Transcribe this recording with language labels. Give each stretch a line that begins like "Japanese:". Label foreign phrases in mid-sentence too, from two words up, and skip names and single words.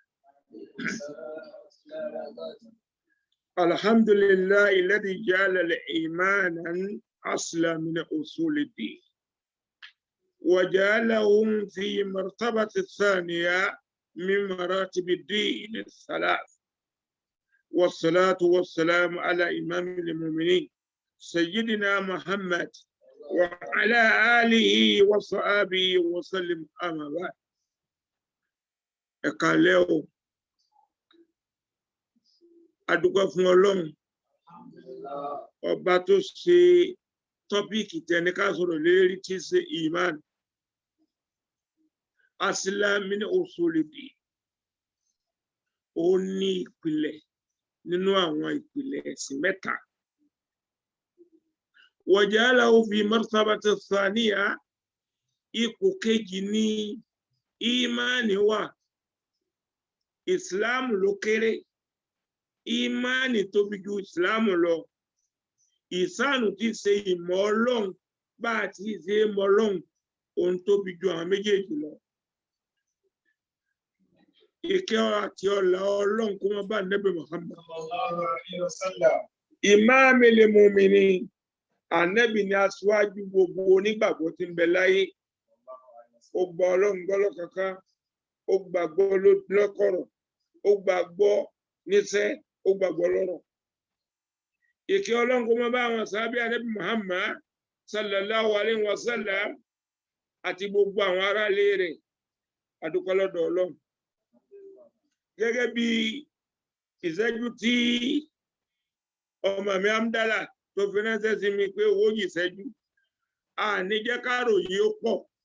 Arabic: الحمد لله الذي جعل الإيمان أصلا من أصول الدين وجعلهم في مرتبة الثانية من مراتب الدين الثلاث، والصلاة والسلام على إمام المؤمنين سيدنا محمد وعلى آله وصحبه وسلم. أما بعد.
Yoruba: Ekaleo adúpẹ́ fún Ọlọ́run ọba tó ṣe tọ́píìkì tẹni ká sọ̀rọ̀ lérí tí ṣe iman.
Arabic: أصلا من أصول الدين
Yoruba: ó ní ìpìlẹ̀ nínú àwọn ìpìlẹ̀ ẹ̀sìn mẹ́ta
Arabic: وجعله في مرتبة ثانية
Yoruba: ipò kejì ní ìmánì wà islam ló kéré ìmánì tóbi ju islam lọ ìsánù tí ṣe ìmọ̀ Ọlọ́run bá ti ṣe mọ̀ Ọlọ́run ohun tóbi ju àwọn méjèèjì lọ ìkẹ́ àti ọlá Ọlọ́run kó má bá Nábì Muhammad
Arabic: صلى الله عليه وسلم إمام المؤمنين
Yoruba: Ànábì ni aṣáájú gbogbo onígbàgbọ́ tí ń bẹ láyé ó gba Ọlọ́run gbọ́ lọ́kànkan ó gbàgbọ́ lọ́kọ̀rọ̀ ó gbàgbọ́ níṣẹ́ ó gbàgbọ́ lọ́rọ̀ ìkẹ́ Ọlọ́run kó má bá àwọn sàhábì Ànábì Muhammad
Arabic: صلى الله عليه وسلم
Yoruba: àti gbogbo àwọn ará ilé rẹ̀ adúpẹ́ lọ́dọ̀ Ọlọ́run gẹ́gẹ́ bí ìṣẹ́jú tí ọmọ mi Amdala tó fi ránṣẹ́ sí mi pé owó yìí ìṣẹ́jú ní jẹ́ káàrò yìí ó pọ̀